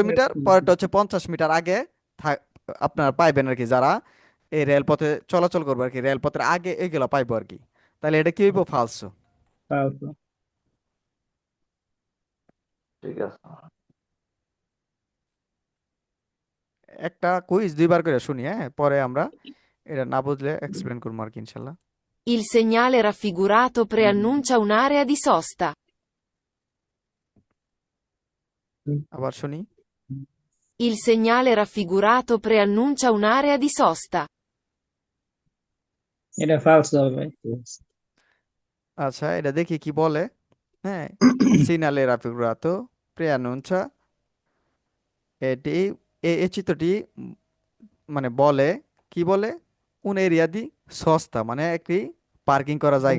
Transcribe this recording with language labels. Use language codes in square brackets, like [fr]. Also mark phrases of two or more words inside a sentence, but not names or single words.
[bn] 100 মিটার, পরেরটা হচ্ছে 50 মিটার আগে আপনার পাইবেন আর কি, যারা এই রেলপথে চলাচল করবে আর কি, রেলপথের আগে এগুলো পাইবো আর কি। তাহলে এটা কি হইব, ফালসো। ফালসো। ঠিক আছে। একটা কুইজ দুইবার করে শুনি, হ্যাঁ পরে আমরা এটা না বুঝলে এক্সপ্লেন করবো আর কি ইনশাল্লাহ। [it] Il segnale raffigurato preannuncia un'area di sosta. [bn] আবার শুনি। [it] Il segnale raffigurato preannuncia un'area di sosta. [bn] এটা ফালসো হবে ভাই। আচ্ছা এটা দেখি কি বলে। হ্যাঁ, [it] segnale raffigurato preannuncia, [bn] এটি এই চিত্রটি মানে বলে, কি বলে, কোন [it] area di sosta [bn] মানে একটি পার্কিং করা জায়গা।